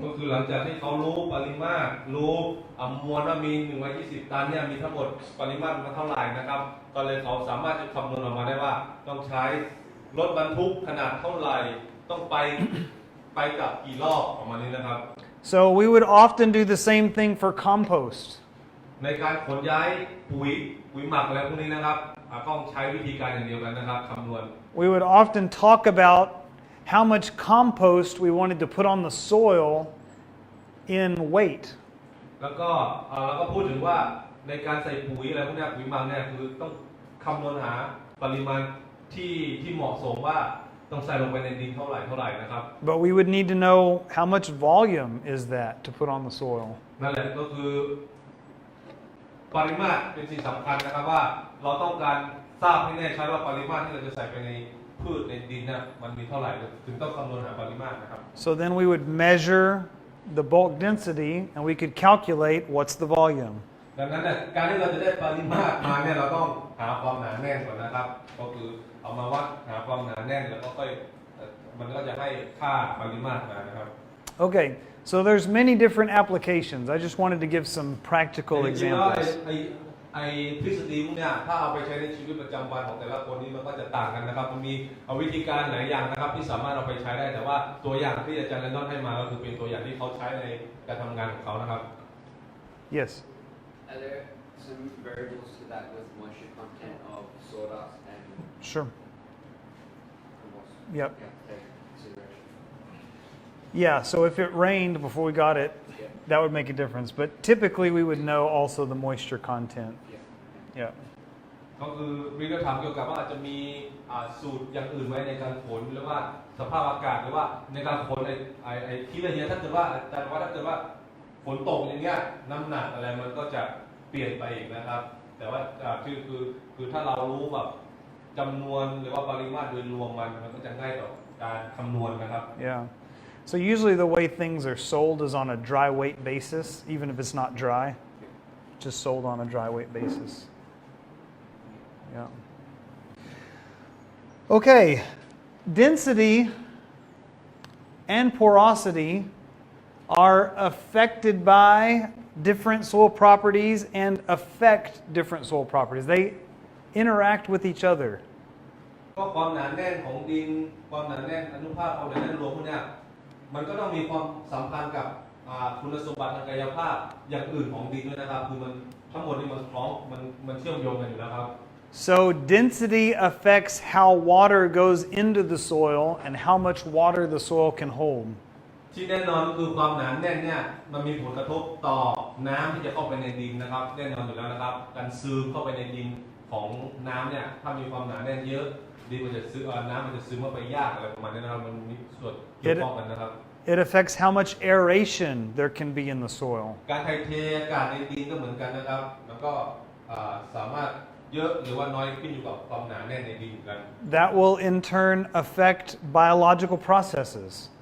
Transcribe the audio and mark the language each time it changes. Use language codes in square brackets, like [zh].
[th] ก็คือหลังจากที่เขารู้ปริมาตรรู้มวลว่ามี120 ตันเนี่ยมีทั้งหมดปริมาตรมันเท่าไหร่นะครับก็เลยเขาสามารถจะคำนวณออกมาได้ว่าต้องใช้รถบรรทุกขนาดเท่าไหร่ต้องไปกลับกี่รอบประมาณนี้นะครับ [en] So we would often do the same thing for compost. [th] ในการขนย้ายปุ๋ยหมักอะไรพวกนี้นะครับต้องใช้วิธีการอย่างเดียวกันนะครับคำนวณ [en] We would often talk about how much compost we wanted to put on the soil in weight. [th] แล้วก็เราก็พูดถึงว่าในการใส่ปุ๋ยอะไรพวกนี้ปุ๋ยหมักเนี่ยคือต้องคำนวณหาปริมาณที่เหมาะสมว่าต้องใส่ลงไปในดินเท่าไหร่นะครับ [en] But we would need to know how much volume is that to put on the soil. [th] นั่นแหละก็คือปริมาตรเป็นสิ่งสำคัญนะครับว่าเราต้องการทราบให้แน่ชัดว่าปริมาตรที่เราจะใส่ไปในพืชในดินเนี่ยมันมีเท่าไหร่ถึงต้องคำนวณหาปริมาตรนะครับ [en] So then we would measure the bulk density and we could calculate what's the volume. [th] ดังนั้นเนี่ยการที่เราจะได้ปริมาตรมาเนี่ยเราต้องหาความหนาแน่นก่อนนะครับก็คือเอามาวัดหาความหนาแน่นแล้วก็ค่อยมันก็จะให้ค่าปริมาตรมานะครับ [en] Okay, so there's many different applications. I just wanted to give some practical [th] จริงๆแล้ว [en] examples. [th] ไอ้ทฤษฎีพวกเนี้ยถ้าเอาไปใช้ในชีวิตประจำวันของแต่ละคนนี่มันก็จะต่างกันนะครับมันมีวิธีการหลายอย่างนะครับที่สามารถเอาไปใช้ได้แต่ว่าตัวอย่างที่อาจารย์แลนดอนให้มาก็คือเป็นตัวอย่างที่เขาใช้ในการทำงานของเขานะครับ [en] Yes. Are there some variables to that with moisture content of sawdust and Sure. compost? Yep. Yeah, take consideration. Yeah, so if it rained before we got it, Yeah. that would make a difference. But typically we would know also the moisture content. Yeah. Yeah. [th] ก็คือรีก็ถามเกี่ยวกับว่าอาจจะมีสูตรอย่างอื่นไหมในการขนหรือว่าสภาพอากาศหรือว่าในการขนไอ้ที่ละเอียดถ้าเกิดว่าอาจารย์ว่าถ้าเกิดว่าฝนตกอย่างเงี้ยน้ำหนักอะไรมันก็จะเปลี่ยนไปอีกนะครับแต่ว่าคือถ้าเรารู้แบบจำนวนหรือว่าปริมาตรโดยรวมมันก็จะง่ายต่อการคำนวณนะครับ [en] Yeah. So usually the way things are sold is on a dry weight basis, even if it's not dry. Just sold on a dry weight basis. Yeah. Okay. Density and porosity are affected by different soil properties and affect different soil properties. They interact with each other. [th] ก็ความหนาแน่นของดินความหนาแน่นอนุภาคความหนาแน่นรวมพวกเนี้ยมันก็ต้องมีความสัมพันธ์กับคุณสมบัติทางกายภาพอย่างอื่นของดินด้วยนะครับคือมันทั้งหมดนี่มันคล้องมันเชื่อมโยงกันอยู่แล้วครับ [en] So density affects how water goes into the soil and how much water the soil can hold. [th] ที่แน่นอนคือความหนาแน่นเนี่ยมันมีผลกระทบต่อน้ำที่จะเข้าไปในดินนะครับแน่นอนอยู่แล้วนะครับการซึมเข้าไปในดินของน้ำเนี่ยถ้ามีความหนาแน่นเยอะดินมันจะซึมน้ำมันจะซึมเข้าไปยากอะไรประมาณนี้นะครับมันมีส่วนเกี่ยวข้องกันนะครับ [en] It affects how much aeration there can be in the soil. [th] การถ่ายเทอากาศในดินก็เหมือนกันนะครับมันก็สามารถเยอะหรือว่าน้อยขึ้นอยู่กับความหนาแน่นในดินเหมือนกัน [en] That will in turn affect biological processes.